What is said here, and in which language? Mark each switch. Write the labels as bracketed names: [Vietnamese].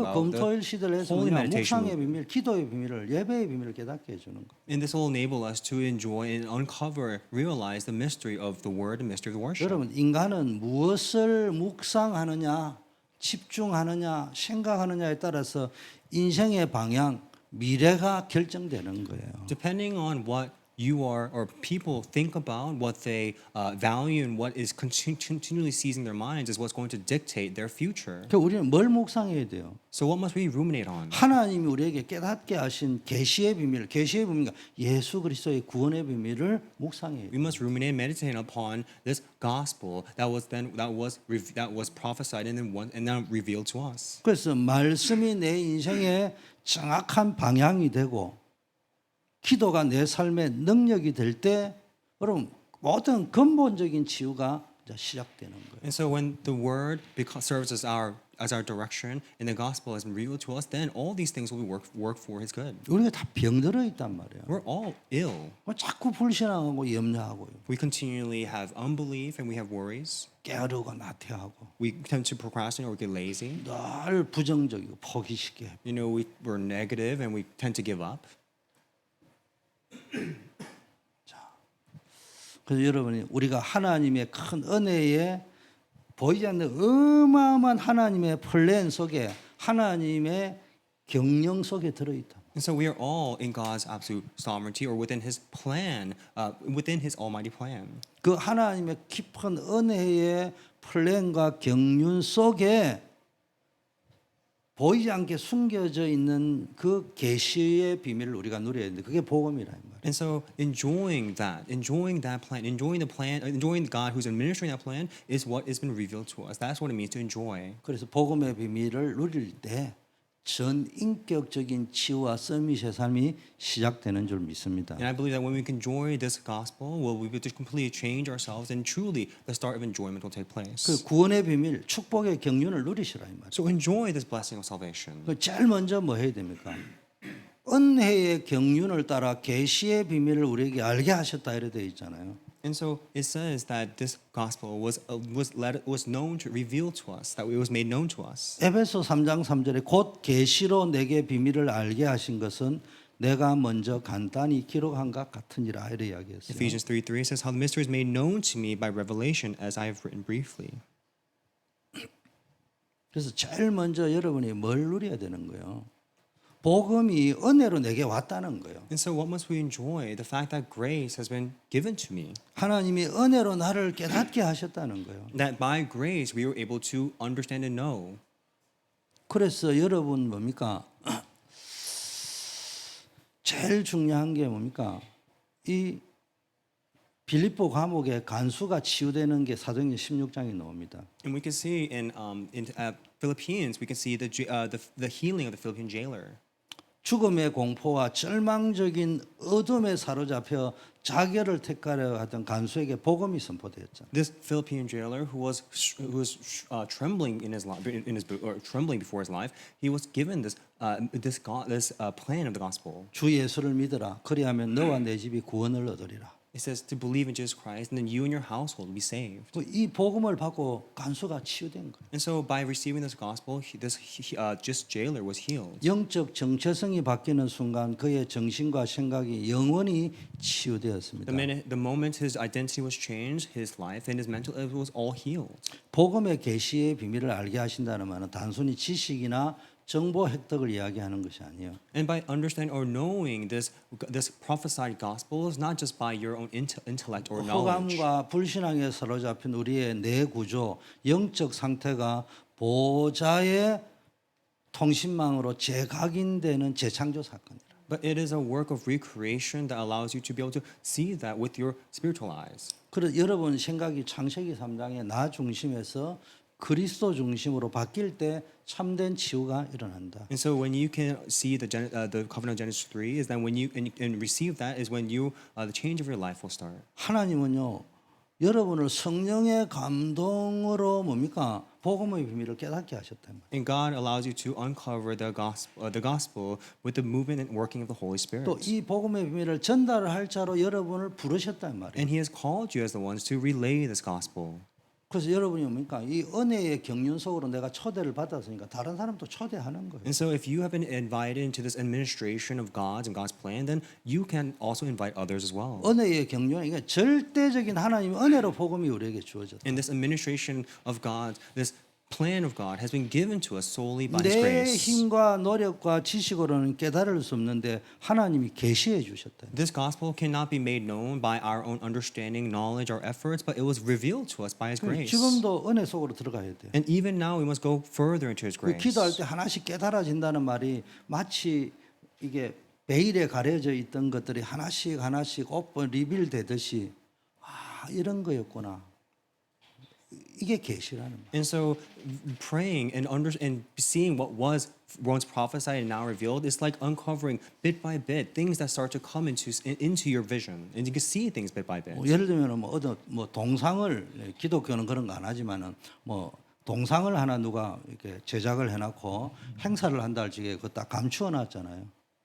[Korean] 그 [English] about. [Korean] 검토일 시대를 해서 [English] holy [Korean] 그냥 [English] meditation. [Korean] 묵상의 비밀, 기도의 비밀을 예배의 비밀을 깨닫게 해주는 거. [English] And this will enable us to enjoy and uncover, realize the mystery of the word and mystery of the worship. [Korean] 여러분 인간은 무엇을 묵상하느냐, 집중하느냐, 생각하느냐에 따라서 인생의 방향, 미래가 결정되는 거예요. [English] Depending on what you are or people think about, what they value, and what is continually seizing their minds is what's going to dictate their future. [Korean] 그러니까 우리는 뭘 묵상해야 돼요? [English] So what must we ruminate on? [Korean] 하나님이 우리에게 깨닫게 하신 계시의 비밀, 계시의 비밀과 예수 그리스도의 구원의 비밀을 묵상해야 [English] We [Korean] 돼요. [English] must ruminate and meditate upon this gospel that was prophesied and then revealed to us. [Korean] 그래서 말씀이 내 인생의 정확한 방향이 되고 기도가 내 삶의 능력이 될 때 여러분 모든 근본적인 치유가 이제 시작되는 거예요. [English] And so when the word serves as our direction and the gospel has been revealed to us, then all these things will work for His good. [Korean] 우리가 다 병들어 있단 말이에요. [English] We're all ill. [Korean] 자꾸 불신앙하고 염려하고요. [English] We continually have unbelief and we have worries. [Korean] 게으르고 나태하고 [English] We tend to procrastinate or get lazy. [Korean] 늘 부정적이고 포기시게 해요. [English] You know, we're negative and we tend to give up. [Korean] 그래서 여러분이 우리가 하나님의 큰 은혜에 보이지 않는 어마어마한 하나님의 플랜 속에 하나님의 경영 속에 들어있다. [English] And so we are all in God's absolute sovereignty or within His plan, within His almighty plan. [Korean] 그 하나님의 깊은 은혜의 플랜과 경륜 속에 보이지 않게 숨겨져 있는 그 계시의 비밀을 우리가 누려야 되는데 그게 복음이라는 말이에요. [English] And so enjoying that plan, enjoying God who's administering that plan is what has been revealed to us. That's what it means to enjoy. [Korean] 그래서 복음의 비밀을 누릴 때 전 인격적인 치유와 서밋의 삶이 시작되는 줄 믿습니다. [English] And I believe that when we can enjoy this gospel, we'll be able to completely change ourselves, and truly the start of enjoyment will take place. [Korean] 그 구원의 비밀, 축복의 경륜을 누리시라 이 말이에요. [English] So enjoy this blessing of salvation. [Korean] 그 제일 먼저 뭐 해야 됩니까? 은혜의 경륜을 따라 계시의 비밀을 우리에게 알게 하셨다 이래 되어 있잖아요. [English] And so it says that this gospel was known to reveal to us, that it was made known to us. [Korean] 에베소 3장 3절에 곧 계시로 내게 비밀을 알게 하신 것은 내가 먼저 간단히 기록한 것 같으니라 이래 이야기했어요. [English] Ephesians 3:3 says how the mystery is made known to me by revelation as I have written briefly. [Korean] 그래서 제일 먼저 여러분이 뭘 누려야 되는 거예요? 복음이 은혜로 내게 왔다는 거예요. [English] And so what must we enjoy? The fact that grace has been given to me. [Korean] 하나님이 은혜로 나를 깨닫게 하셨다는 거예요. [English] That by grace we were able to understand and know. [Korean] 그래서 여러분 뭡니까? 제일 중요한 게 뭡니까? 이 빌립보 감옥에 간수가 치유되는 게 사도행전 16장에 나옵니다. [English] And we can see in Philippines, we can see the healing of the Philippine jailer. [Korean] 죽음의 공포와 절망적인 어둠에 사로잡혀 자결을 택하려 하던 간수에게 복음이 선포되었죠. [English] This Philippine jailer who was trembling in his life, or trembling before his life, he was given this plan of the gospel. [Korean] 주 예수를 믿어라. 그리하면 너와 내 집이 구원을 얻으리라. [English] It says to believe in Jesus Christ, and then you and your household will be saved. [Korean] 이 복음을 받고 간수가 치유된 거예요. [English] And so, by receiving this gospel, just jailer was healed. [Korean] 영적 정체성이 바뀌는 순간 그의 정신과 생각이 영원히 치유되었습니다. [English] The moment his identity was changed, his life and his mental, it was all healed. [Korean] 복음의 계시의 비밀을 알게 하신다는 말은 단순히 지식이나 정보 획득을 이야기하는 것이 아니에요. [English] And by understanding or knowing this prophesied gospel is not just by your own intellect or knowledge. [Korean] 허감과 불신앙에 사로잡힌 우리의 내 구조, 영적 상태가 보좌의 통신망으로 재각인되는 재창조 사건이라. [English] But it is a work of recreation that allows you to be able to see that with your spiritual eyes. [Korean] 그래서 여러분 생각이 창세기 3장의 나 중심에서 그리스도 중심으로 바뀔 때 참된 치유가 일어난다. [English] And so when you can see the covenant of Genesis 3 is that when you and receive that is when you the change of your life will start. [Korean] 하나님은요 여러분을 성령의 감동으로 뭡니까 복음의 비밀을 깨닫게 하셨단 말이에요. [English] And God allows you to uncover the gospel with the movement and working of the Holy Spirit. [Korean] 또 이 복음의 비밀을 전달할 자로 여러분을 부르셨단 말이에요. [English] And He has called you as the ones to relay this gospel. [Korean] 그래서 여러분이 뭡니까 이 은혜의 경륜 속으로 내가 초대를 받았으니까 다른 사람도 초대하는 거예요. [English] And so if you have been invited into this administration of God's and God's plan, then you can also invite others as well. [Korean] 은혜의 경륜 이게 절대적인 하나님의 은혜로 복음이 우리에게 주어졌다. [English] And this administration of God, this plan of God has been given to us solely by His [Korean] 내 [English] grace. [Korean] 힘과 노력과 지식으로는 깨달을 수 없는데 하나님이 계시해 주셨다. [English] This gospel cannot be made known by our own understanding, knowledge, or efforts, but it was revealed to us by His grace. [Korean] 지금도 은혜 속으로 들어가야 돼. [English] And even now, we must go further into His grace. [Korean] 기도할 때 하나씩 깨달아진다는 말이 마치 이게 베일에 가려져 있던 것들이 하나씩 오픈 리빌 되듯이 아 이런 거였구나. 이게 계시라는 말. [English] And so, praying and seeing what was once prophesied and now revealed is like uncovering bit by bit things that start to come into your vision, and you can see things bit by bit. [Korean] 예를 들면 뭐 동상을 기독교는 그런 거 안 하지만은 뭐 동상을 하나 누가 이렇게 제작을 해놓고 행사를 한다 할 적에 그거 딱 감추어놨잖아요.